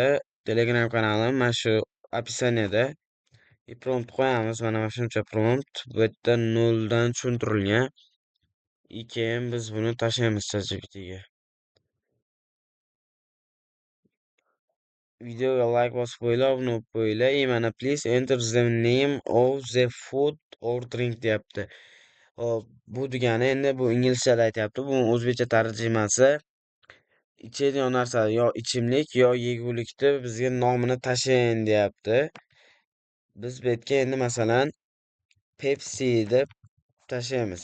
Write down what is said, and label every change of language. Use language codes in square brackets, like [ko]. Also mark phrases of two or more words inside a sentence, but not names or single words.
[uz] Telegram kanalim mana shu описаниеda. Prompt qo'yamiz. Mana shuncha prompt. Bu yerda 0 dan tushuntirilgan. Keyin biz buni tashlaymiz ChatGPTga. Videoga like bosib qo'yinglar, obuna bo'lib qo'yinglar. [en] Mana please enter the name of the food or drink deyapti. [uz] Hop, bu degani endi bu inglizchada aytyapti. Bu o'zbekcha tarjimasi. Ichadigan narsa yo ichimlik yo yegulikni bizga nomini tashlang deyapti. Biz bu yerga endi masalan Pepsi deb tashlaymiz.